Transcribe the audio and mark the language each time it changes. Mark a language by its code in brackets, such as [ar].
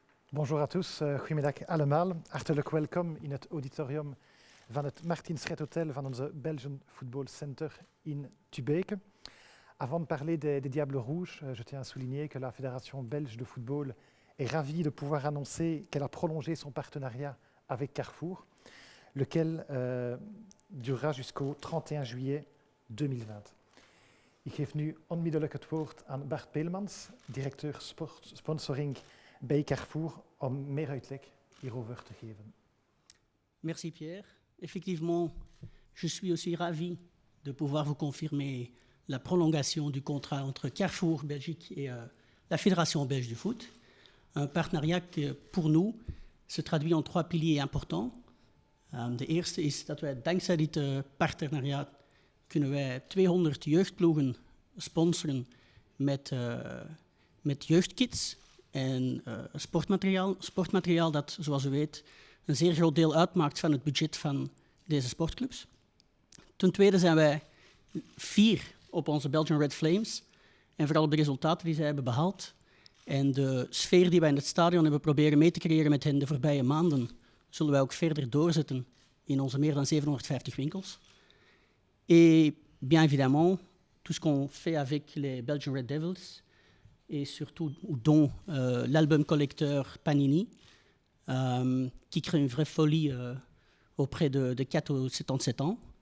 [fr] Bonjour à tous, [nl] goedemiddag allemaal. Hartelijk welkom in het auditorium van het Martins Hotel van onze Belgian Football Center in Tubeke. [fr] Avant de parler des Diables Rouges, je tiens à souligner que la Fédération belge de football est ravie de pouvoir annoncer qu'elle a prolongé son partenariat avec Carrefour, lequel durera jusqu'au 31 juillet 2020. [nl] Ik geef nu onmiddellijk het woord aan Bart Peelmans, directeur sponsoring bij Carrefour, om meer uitleg hierover te geven. [fr] Merci Pierre. Effectivement, je suis aussi ravi de pouvoir vous confirmer la prolongation du contrat entre Carrefour Belgique et la Fédération belge du foot. Un partenariat qui, pour nous, se traduit en 3 piliers importants. [nl] De eerste is dat wij dankzij dit partenariat kunnen wij 200 jeugdploegen sponsoren met jeugdkits en sportmateriaal dat, zoals u weet, een zeer groot deel uitmaakt van het budget van deze sportclubs. Ten tweede zijn wij fier op onze Belgian Red Flames en vooral op de resultaten die zij hebben behaald. En de sfeer die wij in het stadion hebben proberen mee te creëren met hen de voorbije maanden, zullen wij ook verder doorzetten in onze meer dan 750 winkels. [fr] Et bien évidemment, tout ce qu'on fait avec les Belgian Red Devils, et surtout dont l'album collecteur Panini, qui crée une vraie folie auprès de 4 ou 77 ans.